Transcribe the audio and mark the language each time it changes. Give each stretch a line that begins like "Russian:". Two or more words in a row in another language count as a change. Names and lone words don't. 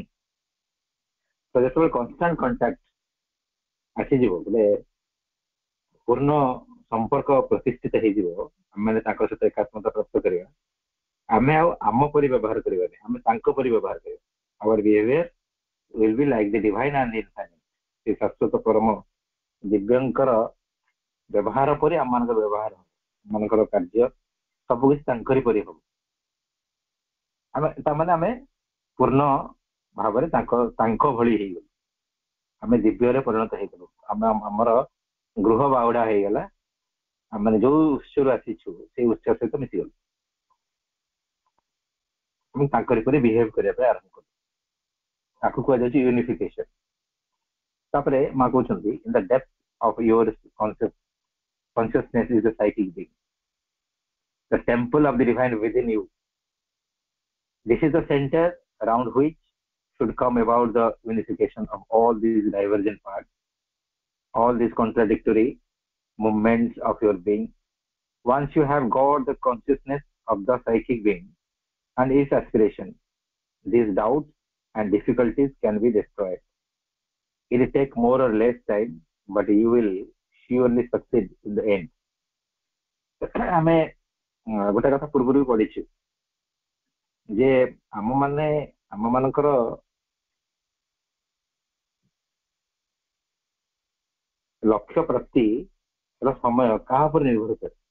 Odia: ତ ଯେତେବେଳେ କନଷ୍ଟାଣ୍ଟ କଣ୍ଟାକ୍ଟ ଆସିଯିବ, ବୋଲେ ପୂର୍ଣ୍ଣ ସମ୍ପର୍କ ପ୍ରତିଷ୍ଠିତ ହେଇଯିବ, ଆମେ ତାଙ୍କ ସହିତ ଏକାତ୍ମତା ପ୍ରାପ୍ତ କରିବା, ଆମେ ଆଉ ଆମ ପରି ବ୍ୟବହାର କରିବାନି, ଆମେ ତାଙ୍କ ପରି ବ୍ୟବହାର କରିବା।
English: our behaviour will be like the divine and the infinite।
Odia: ସେ ଶାଶ୍ୱତ ପରମ ଦିବ୍ୟଙ୍କର ବ୍ୟବହାର ପରି ଆମମାନଙ୍କର ବ୍ୟବହାର, ଆମମାନଙ୍କର କାର୍ଯ୍ୟ ସବୁକିଛି ତାଙ୍କରି ପରି ହବ। ଆମେ ତାମାନେ ଆମେ ପୂର୍ଣ୍ଣ ଭାବରେ ତାଙ୍କ ଭଳି ହେଇଗଲୁ, ଆମେ ଦିବ୍ୟରେ ପରିଣତ ହେଇଗଲୁ। ଆମେ ଆମର ଗୃହ ବାହୁଡା ହେଇଗଲା। ଆମେ ଯୋଉ ଉତ୍ସରୁ ଆସିଛୁ ସେଇ ଉତ୍ସ ସହିତ ମିଶିଗଲୁ ଏବଂ ତାଙ୍କରି ପରି ବିହେଭ କରିବା ପାଇଁ ଆରମ୍ଭ କଲୁ। ତାକୁ କୁହାଯାଉଛି ୟୁନିଫିକେସନ। ତାପରେ ମା କହୁଛନ୍ତି
English: in the depth of your consciousness is the psychic being, the temple of the divine within you. This is the center around which should come about the unification of all these divergent parts, all these contradictory movements of your being. Once you have got the consciousness of the psychic being and its aspiration, these doubts and difficulties can be destroyed. It will take more or less time, but you will surely succeed in the end.
Odia: ଆମେ ଗୋଟେ କଥା ପୂର୍ବରୁ ପଢିଛୁ ଯେ ଆମମାନଙ୍କର ଲକ୍ଷ୍ୟ ପ୍ରାପ୍ତିର ସମୟ କାହା ଉପରେ ନିର୍ଭର କରେ?